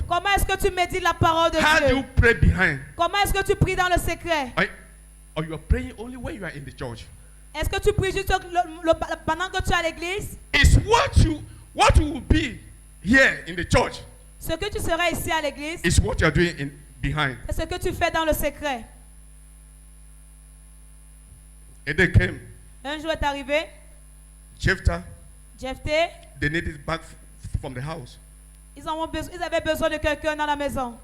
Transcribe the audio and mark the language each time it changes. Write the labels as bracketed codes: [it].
[fr] Comment est-ce que tu médites la parole de [en] How do [fr] Dieu? [en] you pray behind? [fr] Comment est-ce que tu pries dans le secret? [en] Or you are praying only when you are in the church? [fr] Est-ce que tu pries juste pendant que tu es à l'église? [en] It's what you will be here in the church [fr] Ce que tu seras ici à l'église, [en] is what you are doing behind. [fr] c'est ce que tu fais dans le secret. [en] A day came, [fr] Un jour est arrivé, [en] Jephthah, [fr] Jephthé, [en] they needed back from the house. [fr] ils avaient besoin de quelqu'un dans la maison.